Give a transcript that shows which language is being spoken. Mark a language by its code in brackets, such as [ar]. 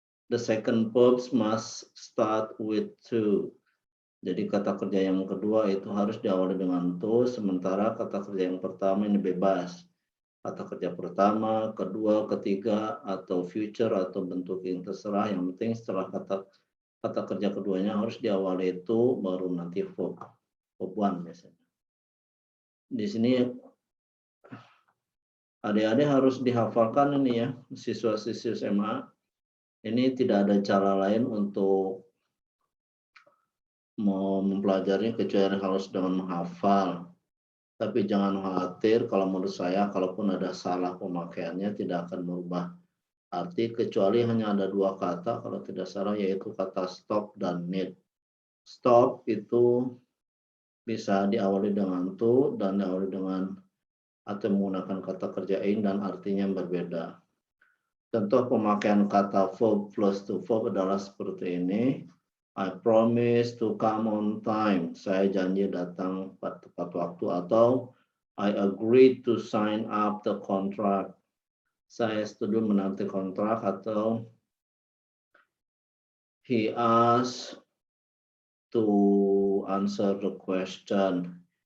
[en] The second verbs must start with to. [id] Jadi kata kerja yang kedua itu harus diawali dengan to, sementara kata kerja yang pertama ini bebas. Kata kerja pertama, kedua, ketiga, atau future, atau bentuk yang terserah. Yang penting setelah kata kerja keduanya harus diawali itu, baru nanti verb. Verb one biasanya. Di sini adik-adik harus dihafalkan ini ya, siswa-siswi SMA. Ini tidak ada cara lain untuk mau mempelajari kecuali harus dengan menghafal. Tapi jangan khawatir, kalau menurut saya, kalaupun ada salah pemakaiannya tidak akan merubah arti, kecuali hanya ada dua kata, kalau tidak salah, yaitu kata stop dan need. Stop itu bisa diawali dengan to dan diawali dengan atau menggunakan kata kerja in dan artinya berbeda. Contoh pemakaian kata verb plus to verb adalah seperti ini. [en] I promise to come on time. [id] Saya janji datang tepat waktu, atau [en] I agree to sign up the contract. [id] Saya setuju menanti kontrak, atau [en] he asked to answer the question.